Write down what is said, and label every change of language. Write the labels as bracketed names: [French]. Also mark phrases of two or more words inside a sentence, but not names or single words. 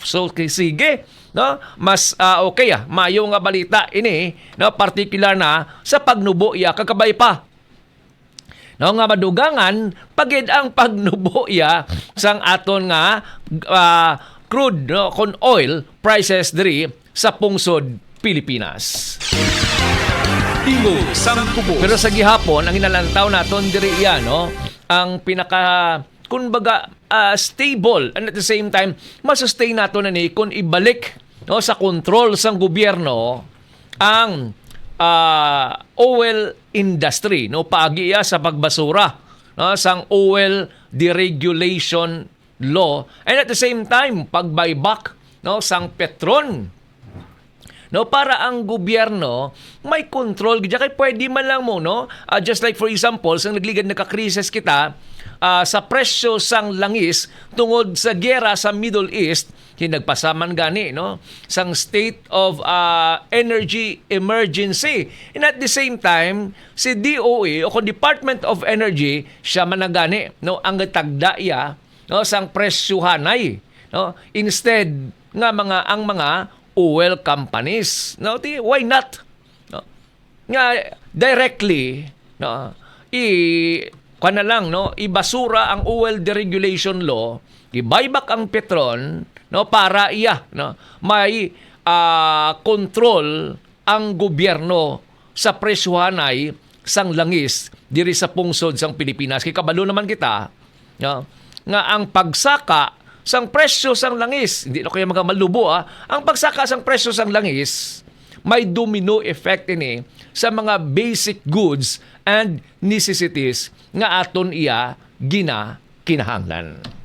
[Hiligaynon] So sige no mas okay mayo nga balita ini no particular na sa pagnubo iya kakabay pa no nga madugangan pagid ang pagnubo iya sang aton nga crude no con [English] oil prices [Hiligaynon] diri sa pungsod Pilipinas. Tingog sang Tubos. Pero sa gihapon ang inalantaw naton diri iya no ang pinaka kumbaga stable [English] and at the same time [Hiligaynon] masustain nato na ni kung ibalik no sa control sang gobyerno ang oil industry no paagi iya sa pagbasura no sang oil deregulation law [English] and at the same time [Hiligaynon] pagbuyback no sang Petron no para ang gobyerno may control gid kay pwede man lang mo no [English] just like for example [Hiligaynon] sang nagligad nagka-krisis kita sa presyo sang langis tungod sa giyera sa Middle East hinagpasaman gani no sang [English] state of energy emergency and at the same time [Hiligaynon] si DOE o Department of Energy siya man gani no ang tagda iya no sang presyohanay no instead nga ang mga [English] oil companies [Hiligaynon] no [English] why not [Hiligaynon] no nga directly no kana lang no ibasura ang oil deregulation law i-buyback ang Petron no para iya no may control ang gobyerno sa presyohanay sang langis diri sa pungsod sang Pilipinas kay kabalo naman kita no nga ang pagsaka sang presyo sang langis, hindi na kaya magamalubo ang pagsaka sang presyo sang langis, may [English] domino effect [Hiligaynon] ini sa mga [English] basic goods and necessities [Hiligaynon] nga aton iya kinahanglan.